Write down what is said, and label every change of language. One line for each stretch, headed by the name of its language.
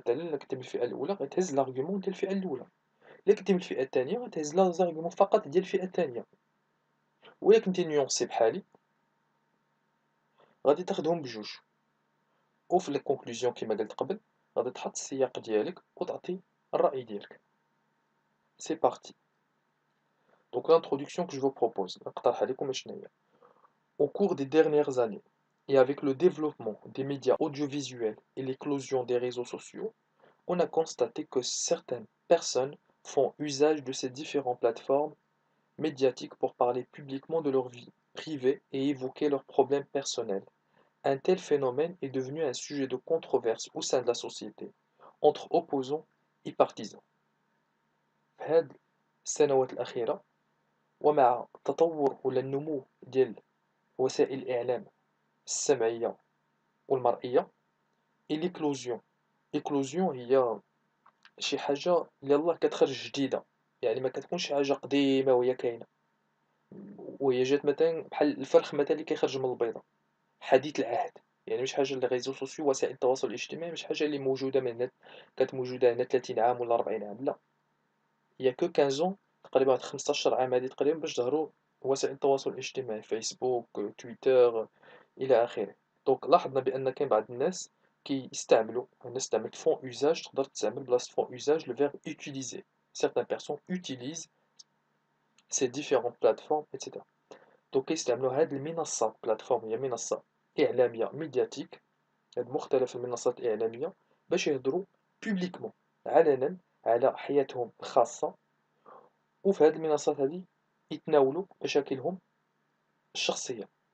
Arabic: مثلا الا كنتي من الفئه الاولى غتهز لارغيومون ديال الفئه الاولى، الا كنتي من الفئه الثانيه غتهز لارغيومون فقط ديال الفئه الثانيه، ولا كنتي نيونسي بحالي غادي تاخذهم بجوج، وفي لي كونكلوزيون كيما قلت قبل غادي تحط السياق ديالك وتعطي الراي ديالك.
French: سي بارتي.
Arabic: دونك
French: l'introduction que je vous propose
Arabic: نقترح عليكم شنو هي.
French: Au cours des dernières années et avec le développement des médias audiovisuels et l'éclosion des réseaux sociaux, on a constaté que certaines personnes font usage de ces différentes plateformes médiatiques pour parler publiquement de leur vie privée et évoquer leurs problèmes personnels. Un tel phénomène est devenu un sujet de controverse au sein de la société, entre opposants et partisans.
Arabic: في هذه السنوات الأخيرة ومع التطور ولا النمو ديال وسائل الإعلام السمعية والمرئية
French: et l'éclosion.
Arabic: Éclosion هي شي حاجة اللي يلاه كتخرج جديدة، يعني ما كتكونش شي حاجة قديمة وهي كاينة، وهي جات مثلا بحال الفرخ مثلا اللي كيخرج من البيضة، حديث العهد. يعني مش حاجة لي ريزو سوسيو وسائل التواصل الاجتماعي مش حاجة اللي موجودة من هنا كانت موجودة هنا 30 عام ولا 40 عام، لا، هي كو 15 تقريبا واحد 15 عام هادي تقريبا باش ظهروا وسائل التواصل الاجتماعي فيسبوك تويتر إلى آخره. دونك لاحظنا بأن كاين بعض الناس كيستعملوا، الناس تعمل فون usage، تقدر تستعمل بلاصة فون usage
French: le verbe utiliser. Certaines personnes utilisent ces différentes plateformes etc.
Arabic: دونك كيستعملوا هاد المنصات، بلاتفورم هي منصة إعلامية ميدياتيك، هاد مختلف المنصات الإعلامية باش يهضروا بوبليكمون علنا على حياتهم الخاصة، وفي هاد المنصات هادي يتناولوا مشاكلهم الشخصية.